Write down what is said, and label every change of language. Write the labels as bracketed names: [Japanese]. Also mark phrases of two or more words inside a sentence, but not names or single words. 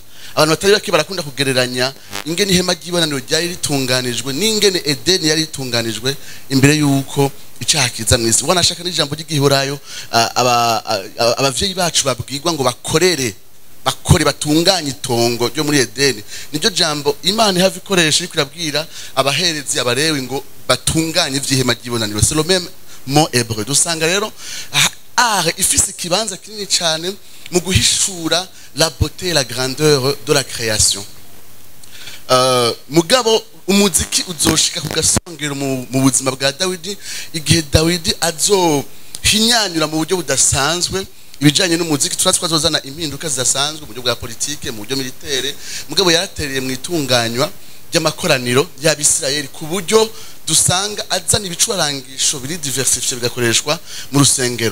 [Rundi] Abantu batari bake barakunda kugereranya ingene ihema ry'ibonaniro ryari ritunganijwe n'ingene Edeni yari ritunganijwe imbere yuko icaha kiza mw'isi. Wanashaka n'ijambo ry'igihurayo abavyeyi bacu babwirwa ngo bakore batunganye itongo ryo muri Edeni. Niryo jambo Imana ihava ikoresha iri kurabwira abaherezi abarewi ngo batunganye ivy'ihema ry'ibonaniro. [French] C'est le même mot hébreu. [Rundi] Dusanga rero art ifise ikibanza kinini cyane mu guhishura [French] la beauté et la grandeur de la création. [Rundi] Mugabo umuziki uzoshika ku gasongero mu buzima bwa Dawidi igihe Dawidi azohinyanyura mu buryo budasanzwe ibijanye n'umuziki. Twazozana impinduka zidasanzwe mu buryo bwa politike, mu buryo militaire. Mugabo yaratereye mu itunganywa ry'amakoraniro y'Abisirayeli ku buryo dusanga azana ibicurangisho biri diversifiye bigakoreshwa mu rusengero.